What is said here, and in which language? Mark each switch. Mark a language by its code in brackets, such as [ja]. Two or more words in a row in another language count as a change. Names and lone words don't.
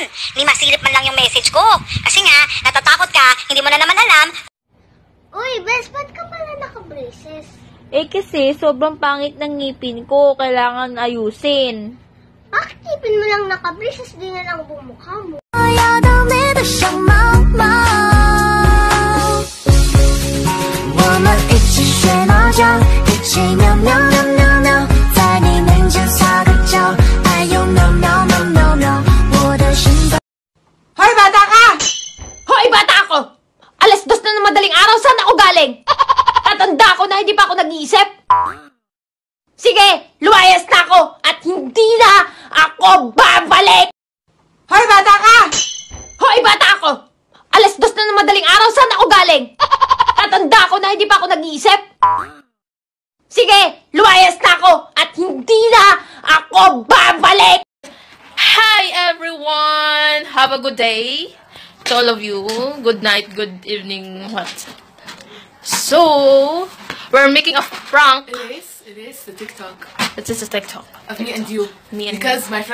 [tl] Hindi masilip man lang yung message ko. Kasi nga, natatakot ka, hindi mo na naman alam. Uy, Bes, ba't ka pala naka-braces? Kasi sobrang pangit ng ngipin ko. Kailangan ayusin. Bakit ngipin mo lang naka-braces, di na lang bumukha mo? [zh] 我要当你的小猫猫，我们一起学猫叫，一起喵喵喵喵喵，在你面前撒个娇，哎呦喵喵喵喵喵，我的心脏。 [tl] Hoy, bata ka! Hoy, bata ako! Alas 2 na ng madaling araw, saan ako galing? Tatanda ko na hindi pa ako nag-iisip. Sige, lumayas na ako at hindi na ako babalik! Hoy, bata ka! Hoy, bata ako! Alas 2 na ng madaling araw, saan ako galing? Tatanda ko na hindi pa ako nag-iisip. Sige, lumayas na ako at hindi na ako babalik! [en] Hi everyone! Have a good day to all of you. Good night, good evening, what? So, we're making a prank. It is the TikTok. It's just a TikTok. Of me and you. Me and